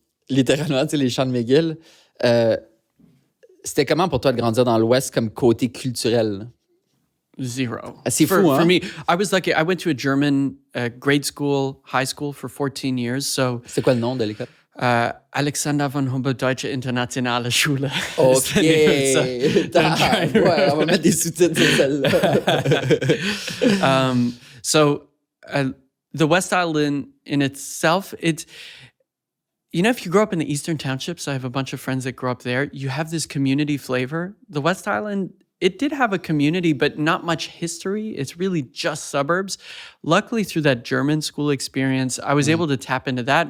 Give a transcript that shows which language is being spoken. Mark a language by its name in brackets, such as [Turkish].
[French] Littéralement, tu sais, les champs de McGill. C'était comment pour toi de grandir dans l'ouest comme côté culturel? [English] Zero. [French] C'est fou, hein? [English] For me, I was lucky. I went to a German grade school, high school for 14 years. So. [French] C'est quoi le nom de l'école? [German] Alexander von Humboldt Deutsche Internationale Schule. [English] OK. [French] Ouais, on va mettre des sous-titres sur celle-là. [English] The West Island in itself, you know, if you grow up in the Eastern Townships, I have a bunch of friends that grew up there, you have this community flavor. The West Island, it did have a community, but not much history. It's really just suburbs. Luckily, through that German school experience, I was able to tap into that.